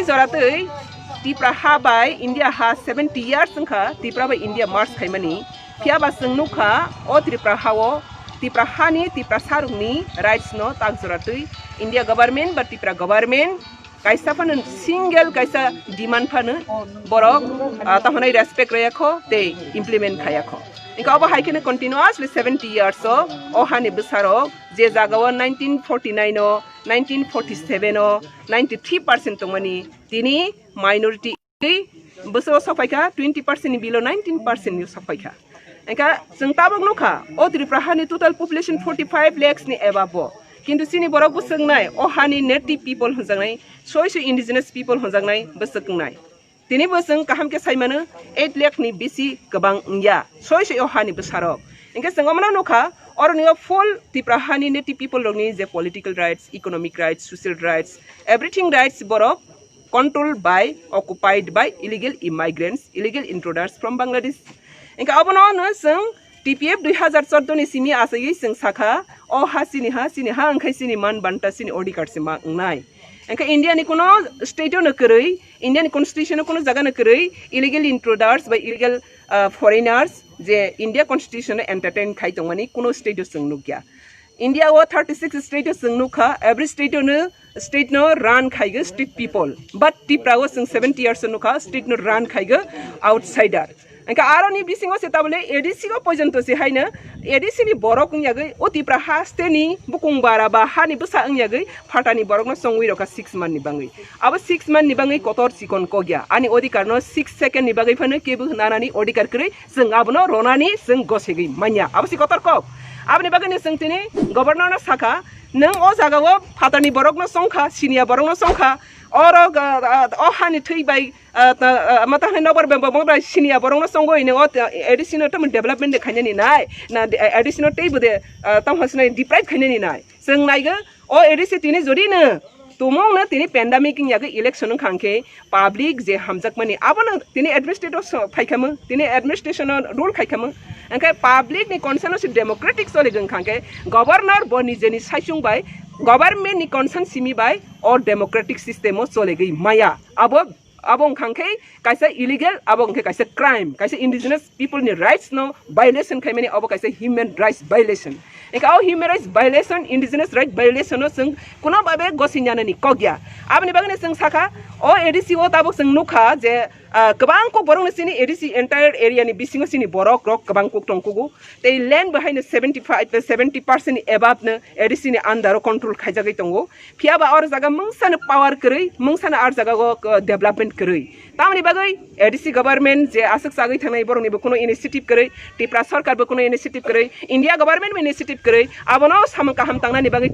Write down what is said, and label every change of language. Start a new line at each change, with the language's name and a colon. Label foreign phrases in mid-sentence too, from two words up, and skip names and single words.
Kok Borok: जरातै टिपरा हा बाय इंडिया हा 70 इयर्स संखा टिपरा बाय इंडिया मार्च खाइमानि फियाबा जों नुखा ओ टिपरा हावो टिपरा हानि टिपरा सारुंनि राइट्स नो ताक जरातै इंडिया गवर्नमेंट बा टिपरा गवर्नमेंट काइसा फानो सिंगल काइसा डिमांड फानो बरक ताहनै रेस्पेक्ट रयाखो ते इम्प्लीमेंट खायाखो इनका अब हाइकेने
English: continuously 70 years
Kok Borok: ओ हानि बसारो जे जागाव 1949 नो 1947 नो 93% तंमानि तिनि माइनॉरिटी बसो सफाइका 20% नि बिलो 19% नि सफाइका इनका जों ताबक नुखा ओ त्रिपुरा हानि
English: total population
Kok Borok: 45 लाख नि एबाबो किन्तु सिनि बरक बुसंनाय ओ हानि
English: native people
Kok Borok: होजांनाय सोयसो
English: indigenous people
Kok Borok: होजांनाय बसकनाय तिनि बसं काहाम के साइमानो 8 लाख नि बिसि गोबां या सोयसो ओ हानि बसारक इनका संगमना नुखा और नियो फुल त्रिपुरा हानि
English: native people
Kok Borok: रंगनि जे
English: political rights economic rights social rights everything rights
Kok Borok: बरक
English: controlled by occupied by illegal immigrants illegal intruders from Bangladesh
Kok Borok: इनका अबनो न जों TPF 2014 नि सिमि आसै जों साखा ओ हासिनि हा अंखायसिनि मान बान्ता सिनि अधिकार सिमा नाय इनका इंडिया नि कोनो स्टेटो न करै इंडिया नि कन्स्टिट्यूशन कोनो जगह न करै
English: illegal intruders
Kok Borok: बाय
English: illegal foreigners
Kok Borok: जे इंडिया कन्स्टिट्यूशन एंटरटेन खाइ दंमानि कोनो स्टेटो जों नुगिया इंडिया वो 36 स्टेटो जों नुखा एवरी स्टेटो न स्टेट नो रन खाइगो
English: state people
Kok Borok: बट टिपरा वो जों 70 इयर्स नुखा स्टेट नो रन खाइगो आउटसाइडर इनका आरोनि बिसिङो से ताबले ADC को पर्यन्त से हाइनो ADC नि बरक यागै ओ टिपरा हा स्टेनि बुकुं बारा बा हानि बसा यागै फाटानि बरक न संगै रका 6 मान नि बाङै अब 6 मान नि बाङै कतर सिकन कगिया आनि अधिकार न 6 सेकेन्ड नि बाङै फनो केबो नानानि अधिकार करै जों आबनो रनानि जों गसेगै मान्या अब सि कतर क abni bagani sing tini governor na saka nang o jaga o fatani borok no songkha sinia borok no songkha oro o hani thui bai mata hani nobor bembo mo sinia borok no songo ine o additional tam development de khanya ni nai na additional tei bude tam hasna deprive khanya ni nai sing nai ga o additional tini jodi na तुमों ना तिनी पेंडेमिक की याके इलेक्शन खांके पब्लिक जे हमजक मनी अब ना तिनी एडमिनिस्ट्रेटर फाइखम तिनी
English: administration rule
Kok Borok: खाइखम अंके पब्लिक नि कॉन्सर्न से डेमोक्रेटिक सोले गं खांके गवर्नर बनी जेनी साइसुंग बाय गवर्नमेंट नि कॉन्सर्न सिमी बाय और
English: democratic system
Kok Borok: सोले गई माया अब खांके कैसे इलीगल अब कैसे क्राइम कैसे
English: indigenous people
Kok Borok: नि राइट्स नो वायलेशन खाइ माने अब कैसे
English: human rights violation
Kok Borok: एका
English: human rights violation indigenous right violation
Kok Borok: नो जों कुनो बाबे गसिन्यानो नि कग्या आबनि बागने जों साखा ओ एडिसी ओ ताबो जों नुखा जे गोबां को बरंनो सिनि एडिसी
English: entire area
Kok Borok: नि बिसिङो सिनि बरक रक गोबां को टंकुगु ते लैंड बेहायनो 70% एबाब नो एडिसी नि
English: under control
Kok Borok: खाइजागै दंगो फियाबा और जागा मंगसानो पावर करै मंगसानो आर जागा को डेवलपमेंट करै तामनि बागै एडिसी गवर्नमेंट जे आसक सागै थांनाय बरंनि बो कोनो इनिशिएटिभ करै टिप्रा सरकार बो कोनो इनिशिएटिभ करै इंडिया गवर्नमेंट बो इनिशिएटिभ करै आबनो साम काहाम तांनानि बागै